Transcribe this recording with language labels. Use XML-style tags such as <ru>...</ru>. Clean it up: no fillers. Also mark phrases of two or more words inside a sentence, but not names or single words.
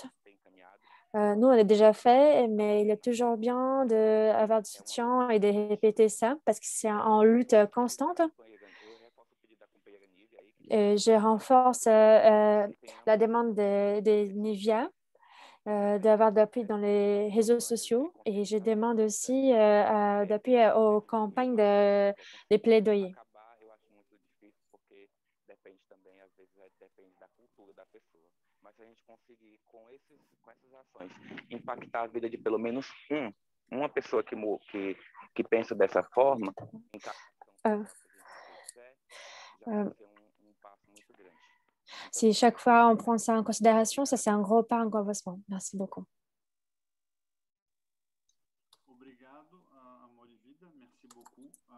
<fr>Nous, on l'a déjà fait, mais il est toujours bien d'avoir du soutien et de répéter ça parce que c'est en lutte constante. Je renforce la demande de Nivea d'avoir d'appui dans les réseaux sociaux et je demande aussi d'appui aux campagnes de plaidoyer.</fr> <pt>Mas se a gente conseguir, com essas ações, impactar a vida de pelo menos uma pessoa que pensa dessa forma,</pt> <fr>si chaque fois on prend ça en considération, ça c'est un gros pas en avancement. Merci beaucoup.</fr> <pt>Obrigado, Amor e Vida.</pt> <fr>Merci beaucoup.</fr>